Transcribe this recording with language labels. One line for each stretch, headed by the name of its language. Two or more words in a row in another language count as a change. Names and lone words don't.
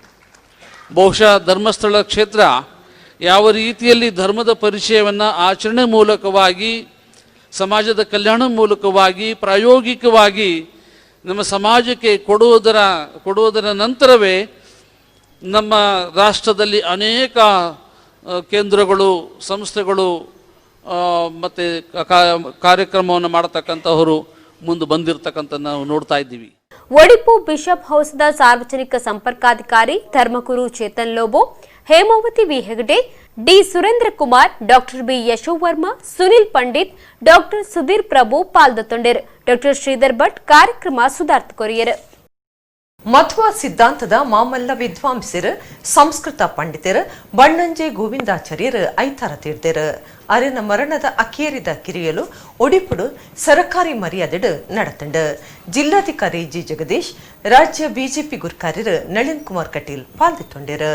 Kannada: ಬಹುಶಃ ಧರ್ಮಸ್ಥಳ ಕ್ಷೇತ್ರ ಯಾವ ರೀತಿಯಲ್ಲಿ ಧರ್ಮದ ಪರಿಚಯವನ್ನು ಆಚರಣೆ ಮೂಲಕವಾಗಿ, ಸಮಾಜದ ಕಲ್ಯಾಣ ಮೂಲಕವಾಗಿ, ಪ್ರಾಯೋಗಿಕವಾಗಿ ನಮ್ಮ ಸಮಾಜಕ್ಕೆ ಕೊಡುವುದರ ನಂತರವೇ ನಮ್ಮ ರಾಷ್ಟ್ರದಲ್ಲಿ ಅನೇಕ ಕೇಂದ್ರಗಳು, ಸಂಸ್ಥೆಗಳು ಮತ್ತು ಕಾರ್ಯಕ್ರಮವನ್ನು ಮಾಡತಕ್ಕಂಥವರು ಮುಂದೆ ಬಂದಿರತಕ್ಕಂಥ ನಾವು ನೋಡ್ತಾ ಇದ್ದೀವಿ.
Tulu: ಒಡಿಪು ಬಿಷಪ್ ಹೌಸ್ದ ಸಾರ್ವಜನಿಕ ಸಂಪರ್ಕಾಧಿಕಾರಿ ಧರ್ಮಗುರು ಚೇತನ್ ಲೋಬೋ, ಹೇಮಾವತಿ ವಿ ಹೆಗಡೆ, ಡಿ ಸುರೇಂದ್ರ ಕುಮಾರ್, ಡಾಕ್ಟರ್ ಬಿ ಯಶೋವರ್ಮ, ಸುನಿಲ್ ಪಂಡಿತ್, ಡಾಕ್ಟರ್ ಸುಧೀರ್ ಪ್ರಭು ಪಾಲ್ದೊಂಡರು. ಡಾಕ್ಟರ್ ಶ್ರೀಧರ್ ಭಟ್ ಕಾರ್ಯಕ್ರಮ ಸುಧಾರ್ಥ ಕೊರಿಯರು. ಮಧ್ವ ಸಿದ್ಧಾಂತದ ಮಾಮಲ್ಲ ವಿದ್ವಾಂಸರು ಸಂಸ್ಕೃತ ಪಂಡಿತರು ಬಣ್ಣಂಜೆ ಗೋವಿಂದಾಚಾರ್ಯರು ಐತಾರ ತೀರ್ದರು ಅರಿನ ಮರಣದ ಅಕೇರಿದ ಕಿರಿಯಲು ಒಡಿಪುಡು ಸರಕಾರಿ ಮರ್ಯಾದೆಡು ನಡೆತಂಡು ಜಿಲ್ಲಾಧಿಕಾರಿ ಜಿ ಜಗದೀಶ್ ರಾಜ್ಯ ಬಿಜೆಪಿ ಗುರ್ಕಾರ್ಯರು ನಳಿನ್ ಕುಮಾರ್ ಕಟೀಲ್ ಪಾಲ್ಗೊಂಡಿರು.